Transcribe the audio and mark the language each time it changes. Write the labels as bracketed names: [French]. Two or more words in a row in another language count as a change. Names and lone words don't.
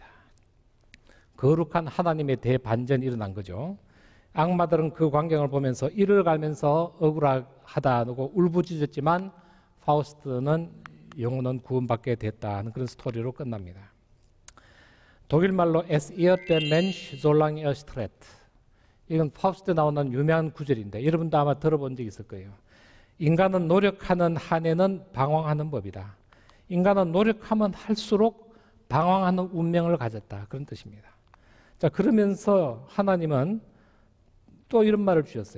[Korean] 거룩한 하나님의 대반전이 일어난 거죠. 악마들은 그 광경을 보면서 이를 갈면서 억울하다고 울부짖었지만 파우스트는 영혼은 구원받게 됐다는 그런 스토리로 끝납니다. [German] 독일말로 Es irrt der Mensch solange er strebt. [Korean] 이건 파우스트에 나오는 유명한 구절인데 여러분도 아마 들어본 적 있을 거예요. 인간은 노력하는 한에는 방황하는 법이다. 인간은 노력하면 할수록 방황하는 운명을 가졌다. 그런 뜻입니다. 자, 그러면서 하나님은 또 이런 말을 주셨어요.